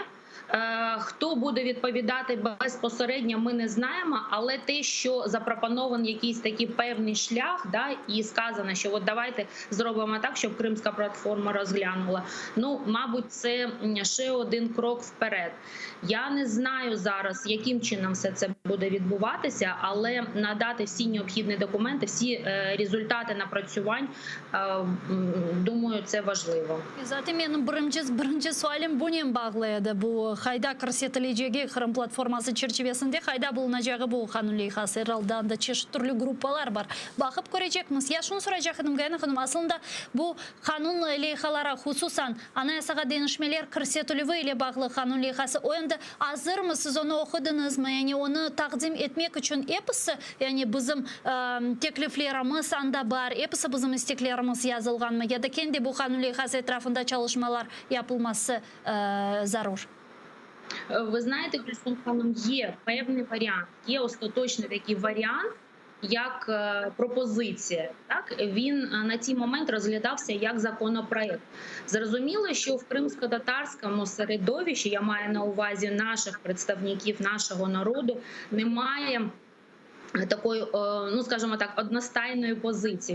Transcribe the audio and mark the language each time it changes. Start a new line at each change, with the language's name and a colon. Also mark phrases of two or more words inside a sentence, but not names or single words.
Ukrainian: Хто буде відповідати безпосередньо, ми не знаємо, але те, що запропонований якийсь такий певний шлях, да, і сказано, що от давайте зробимо так, щоб Кримська платформа розглянула, ну, мабуть, це ще один крок вперед. Я не знаю зараз, яким чином все це буде відбуватися, але надати всі необхідні документи, всі результати напрацювань, думаю, це важливо.
Crimean Tatar: Zaten benim birinci sualim bununla bağlıydı. Bu hayda kırsetілeceği Kırım platforması çerçevesinde hayda bulunacağı bu kanun leyhası herhalde çeşit türlü gruppalar var. Bakıp görecekmiz. Ya şunu soracaktım Gayna Hanım, aslında bu kanun leyhalara hususan anayasaga denişmeler kırsetiliği ile bağlı kanun leyhası o yönde hazır mı? Siz onu okudunuz mu? Yani onu takdim etmek için hepsi, yani bizim tekliflerimiz anda var, hepsi bizim isteklerimiz yazılgan mı? Ya da kendi bu kanun leyhası etrafında çalışmalar yapılması zarur?
Ukrainian: Ви знаєте, Гульсум Ханом, є певний варіант, є остаточний такий варіант, як пропозиція. Так? Він на цей момент розглядався як законопроект. Зрозуміло, що в кримсько-татарському середовищі, я маю на увазі наших представників, нашого народу, немає такою, ну скажімо так, одностайною позицією.